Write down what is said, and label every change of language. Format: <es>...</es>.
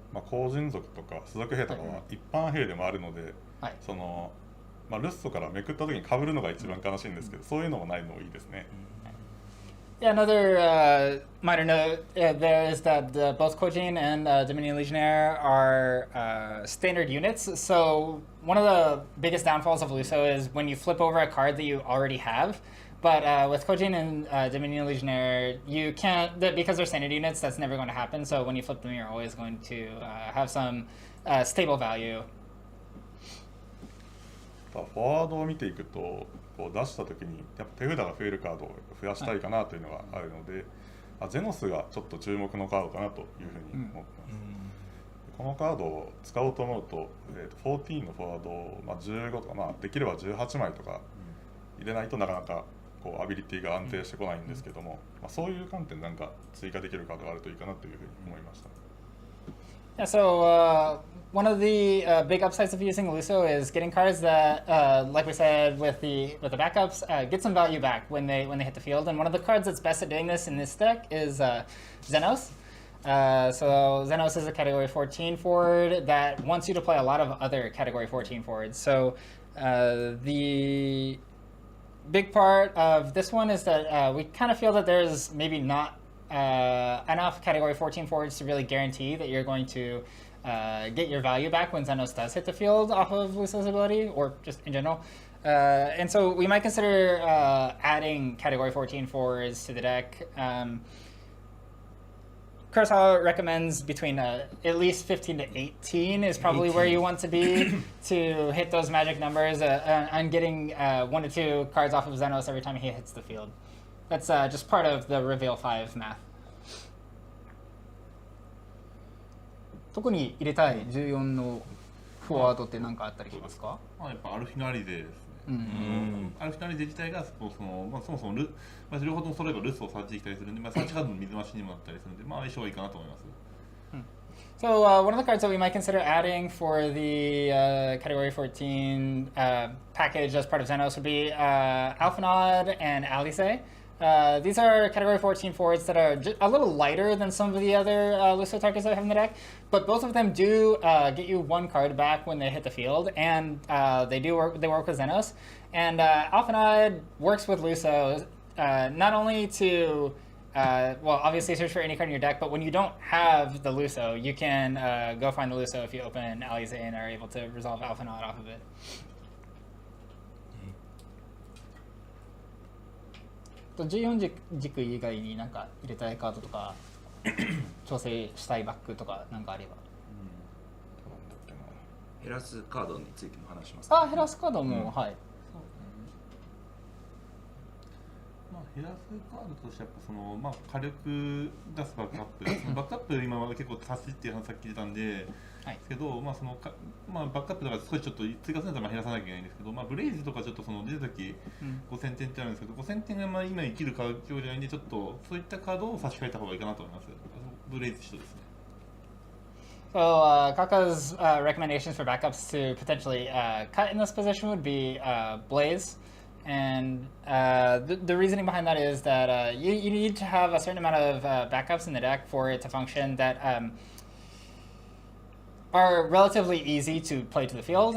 <ja>後人族とか種族兵とかは一般兵でもあるので、そのまあ、ルッソからめくった時に被るのが一番悲しいんですけど、そういうのもないのもいいですね。</ja> <en>Yeah, another minor note there is that both Kojin and Dominion Legionnaire are standard units. So one of the biggest downfalls of Luso is when you flip over a card that you already have. But with Kojin and Dominion Legionnaire, you can't, because they're standard units, that's never going to happen. So when you flip them, you're always going to have some stable value. フォワードを見ていくと、こう出した時にやっぱ手札が増えるカードを増やしたいかなというのがあるので、ゼノスがちょっと注目のカードかなというふうに思ってます。このカードを使おうと思うと、14のフォワードを、15とか、できれば18枚とか入れないとなかなかこうアビリティが安定してこないんですけども、そういう観点でなんか追加できるカードがあるといいかなというふうに思いました。 Yeah, so one of the big upsides of using Luso is getting cards that, like we said with the backups, get some value back when they hit the field. And one of the cards that's best at doing this in this deck is Xenos. So Xenos is a Category 14 forward that wants you to play a lot of other Category 14 forwards. So the big part of this one is that we kind of feel that there's maybe not enough Category 14 forwards to really guarantee that you're going to get your value back when Xenos does hit the field off of Luso's ability, or just in general. And so we might consider adding Category 14 forwards to the deck. Kurosawa recommends between at least 15 to 18 is probably 18. Where you want to be to hit those magic numbers on getting 1 to 2 cards off of Xenos every time he hits the field. That's just part of the Reveal 5 math.</en> <ja>特に入れたい14のフォワードって何かあったりしますか？やっぱアルフィナリゼですね。アルフィナリゼ自体がそもそも両方とも揃えばルスをサーチできたりするんで、サーチカードの水増しにもなったりするんで、相性はいいかなと思います。</ja> <en>So one of the cards that we might consider adding for the Category 14 package as part of Xenos would be Alphanod and Alice. These are Category 14 forwards that are a little lighter than some of the other Luso targets that we have in the deck, but both of them do get you 1 card back when they hit the field, and they work with Xenos. And Alphanod works with Luso not only to obviously search for any card in your deck, but when you don't have the Luso, you can go find the Luso if you open Alize and are able to resolve Alphanod off of it.</en> <ja>14軸以外に何か入れたいカードとか調整したいバックとか何かあれば。減らすカードについても話しますか。減らすカードも、はい。減らすカードとしてやっぱ火力出すバックアップ、バックアップ今まで結構足しっていう話さっき出たんで、ですけど、バックアップだから少しちょっと追加するんだったら減らさなきゃいけないんですけど、ブレイズとかちょっと出た時5000点ってあるんですけど、5000点が今生きる環境じゃないんで、ちょっとそういったカードを差し替えた方がいいかなと思います。ブレイズ一緒ですね。</ja> <en>So Kakka's recommendations for backups to potentially cut in this position would be Blaze. And the reasoning behind that is that you need to have a certain amount of backups in the deck for it to function that are relatively easy to play to the field.</en>